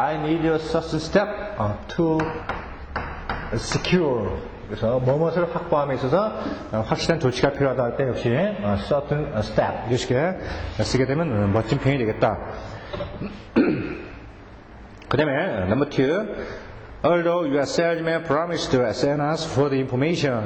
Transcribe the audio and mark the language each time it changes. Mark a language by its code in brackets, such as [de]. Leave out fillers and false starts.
[en] I need a certain step to secure. [ko] 그래서 무엇을 확보함에 있어서 확실한 조치가 필요하다 할 때 역시 [en] certain step [ko] 이렇게 쓰게 되면 멋진 표현이 되겠다. 그 다음에 [en] number 2. Although your salesman promised to send us further information.